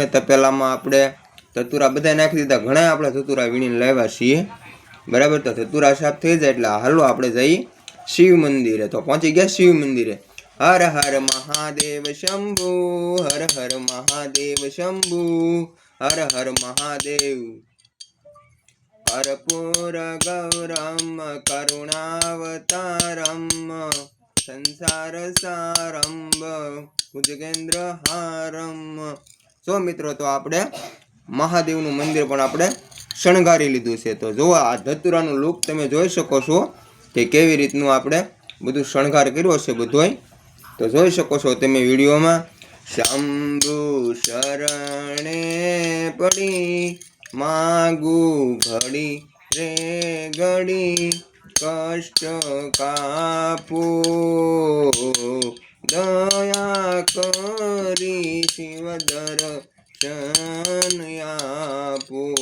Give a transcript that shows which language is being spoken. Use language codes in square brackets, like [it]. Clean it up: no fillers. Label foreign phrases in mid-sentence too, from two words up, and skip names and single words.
[gu] તપેલામાં આપણે ધતુરા બધા નાખી દીધા, ઘણા આપણે ધતુરા વીણીને લાવ્યા છીએ, બરાબર। તો ધતુરા સાફ થઈ જાય એટલે હાલો આપણે જઈએ શિવ મંદિરે। તો પહોંચી ગયા શિવ મંદિરે। હર હર મહાદેવ શંભુ, હર હર મહાદેવ શંભુ, હર હર મહાદેવ। [sa] कर्पूर गौरम करुणावतारम संसार सारंभ भुजगेंद्र हारम। [gu] જો મિત્રો તો આપણે महादेवનું મંદિર પણ આપણે શણગારી લીધું છે। તો જો આ ધતુરાનું લુક તમે જોઈ શકો છો કે કેવી રીતનું આપણે બધું શણગાર કર્યો છે બધોય। તો જોઈ શકો છો તમે વિડીયોમાં। શંભુ શરણે પડી માગું ઘડી રે ઘડી કષ્ટ કાપો દયા કરી શિવ દર્શન આપો।